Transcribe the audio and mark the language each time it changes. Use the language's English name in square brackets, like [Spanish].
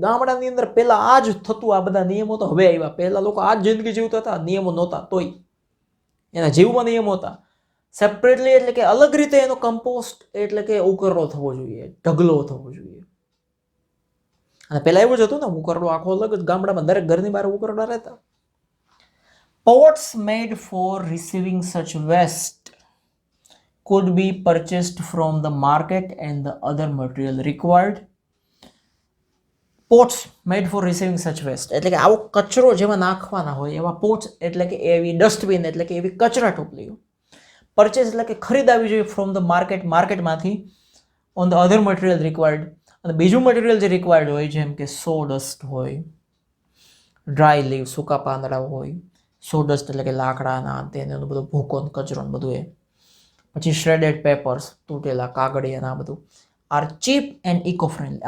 [Gujarati] ગામડાની અંદર પહેલા આ જ થતું, આ બધા નિયમો તો હવે આવ્યા. પહેલા લોકો આ જ જિંદગી જીવતા હતા, નિયમો નહોતા, તોય એના જીવમાં નિયમો હતા. સેપરેટલી એટલે કે અલગ રીતે એનો કમ્પોસ્ટ એટલે કે ઉકરડો થવો જોઈએ, ઢગલો થવો જોઈએ. અને પહેલા એવું જ હતું ને, ઉકરડો આખો અલગ જ, ગામડામાં દરેક ઘરની બહાર ઉકરડા રહેતા. [English] Pots made for receiving such waste could be purchased from the market and the other material required. Pots made for receiving such waste [Gujarati] એટલે કે આવો કચરો જેમાં નાખવાના હોય એવા પોટ્સ એટલે કે એવી ડસ્ટબિન એટલે કે એવી કચરા ટોપલીઓ. પરચેસ એટલે કે ખરીદાવી જોઈએ [English] from the માર્કેટમાંથી on the other material required, [Gujarati] અને બીજું મટીરિયલ જે રિક્વાયર્ડ હોય જેમ કે સો ડસ્ટ હોય, ડ્રાય લીવ સૂકા પાંદડા હોય, સો ડસ્ટ એટલે કે લાકડાના તેનું બધું ભૂકો કચરો બધું એ, પછી શ્રેડેડ પેપર્સ તૂટેલા કાગળિયા આ બધું [English] Are cheap and eco friendly.